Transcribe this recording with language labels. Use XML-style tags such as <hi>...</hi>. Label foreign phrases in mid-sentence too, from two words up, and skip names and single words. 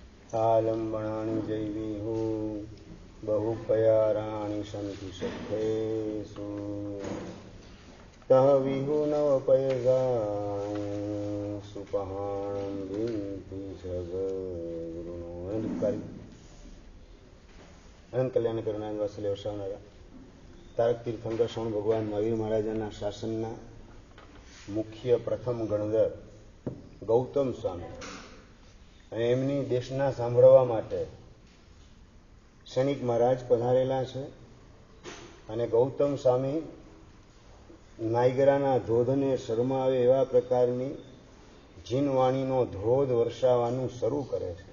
<pra>आलम्बणानि जैवीहु बहुपयाराणि सन्ति सख्येषु तह विहु नवपयगाणि सुपहाणं विन्ति सगुरुनो</pra> <gu>અનંત કલ્યાણ કરનાર વાસલે વસાવનારા તારક તીર્થંકર શ્રવણ ભગવાન મહાવીર મહારાજાના શાસનના મુખ્ય પ્રથમ ગણધર ગૌતમ સ્વામી અને એમની દેશના સાંભળવા માટે ક્ષણિક મહારાજ પધારેલા છે. અને ગૌતમ સ્વામી નાયગરાના ધોધને શરમાવે એવા પ્રકારની જીનવાણીનો ધોધ વર્ષાવાનું શરૂ કરે છે.</gu>